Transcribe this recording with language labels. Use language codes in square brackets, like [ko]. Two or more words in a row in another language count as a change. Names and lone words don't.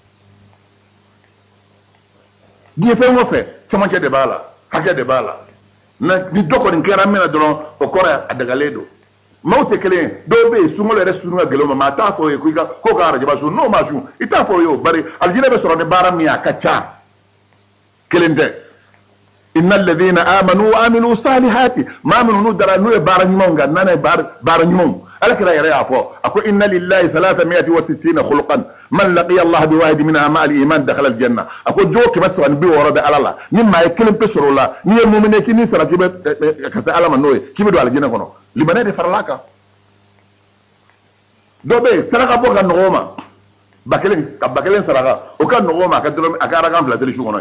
[bm] diɲɛ fɛn o fɛn camancɛ de b'a la hakɛ de b'a la ni dɔ kɔni kɛra min na dɔrɔn o kɔrɔ a dagalen don. maaw tɛ kelen ye. dɔw bɛ yen sunkalo yɛrɛ sun ka gɛlɛn o ma maa t'a fɔ o ye ko ka arajaba sun n'o ma sun i t'a fɔ o ye o bari alijinɛ bɛ sɔrɔ ni baara min ye a ka ca. kelen tɛ. [ar] إن الذين آمنوا وعملوا الصالحات [bm] maa minnu n'u dara n'u ye baara ɲumanw kan n'a ye baara ɲumanw alakira yɛrɛ y'a fɔ a ko [ar] إن لله 360 خلقا من لقي الله بواحد منها مع الإيمان دخل الجنة [bm] a ko jogo 360 bɛ ala la ni maa ye kelen pe sɔrɔ o la n'i ye mumine k'i ni sara k'i bɛ ka se ala ma n'o ye k'i bɛ don alijinɛ kɔnɔ libanɛ de farala kan. dɔ bɛ yen saraka bɔ ka nɔgɔ o ma ba kelen saraka o ka nɔgɔ o ma a ka arakan 2 seli su kɔnɔ ye.